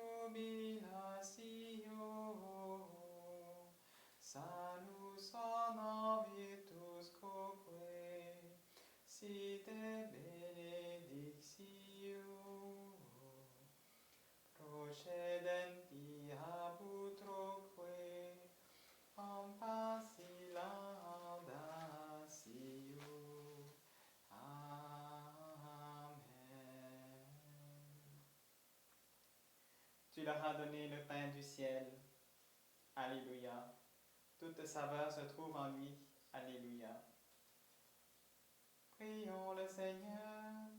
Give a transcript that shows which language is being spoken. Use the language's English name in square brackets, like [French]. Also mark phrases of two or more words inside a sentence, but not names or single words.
[Latin] jubilatio salus honor virtus quoque sit benedictio procedenti ab utroque laudatio. Amen. [French] Tu leur as donné le pain du ciel. Alléluia. Toute saveur se trouve en lui. Alléluia. Prions le Seigneur.